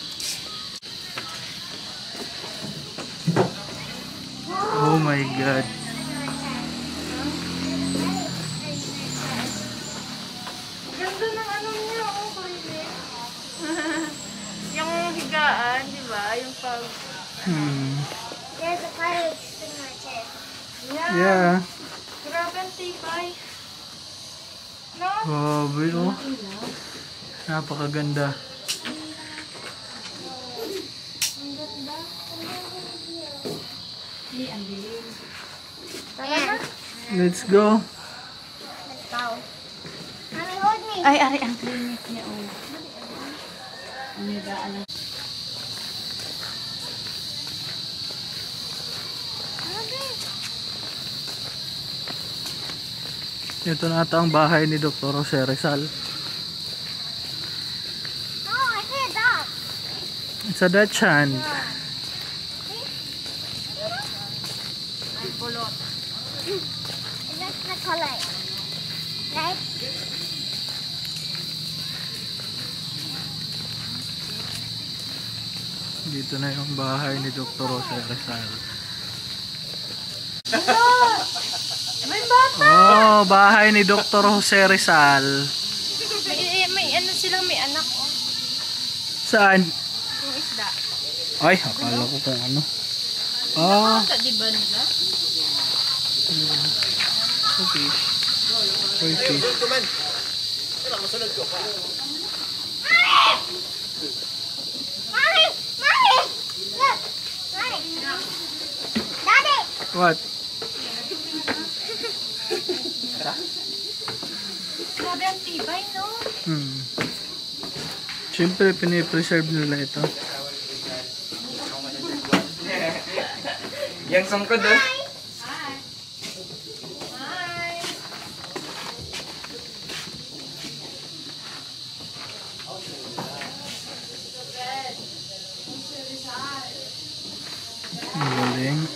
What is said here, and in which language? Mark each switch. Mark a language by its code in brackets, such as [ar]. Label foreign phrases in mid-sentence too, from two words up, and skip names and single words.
[en] Oh my God. [tl] Ganda ng ano niya, yung higaan, di ba? Yung pag... [en] There's a pirate in my chair. Yeah. [tl] Grabe ang tibay. No? Grabe oh. Napakaganda. Ayan. [en] Let's go. Let's go. Mommy, hold me. [tl] Ay, ari ang clinic niya, oh. Ang higaan. Ito na ata ang bahay ni Dr. Jose Rizal. [en] No, I see a dog. It's a Dutch hand. [tl] Ang kulot. [en] And that's the color. Right? [tl] Dito na yung bahay ni Dr. Jose Rizal. May bata! Oh, bahay ni Dr. Jose Rizal. May ano silang may anak, oh. Saan? Yung isda. Ay, akala ko kung ano. Ah, Bata, di ba nila? okay. Oy, fish. [en] Mommy! Mommy! Look! Mommy! Daddy! What? [tl] Grabe ang tibay, no? Siyempre, pinipreserve nila ito. Yang sangkod doon. Ang galing.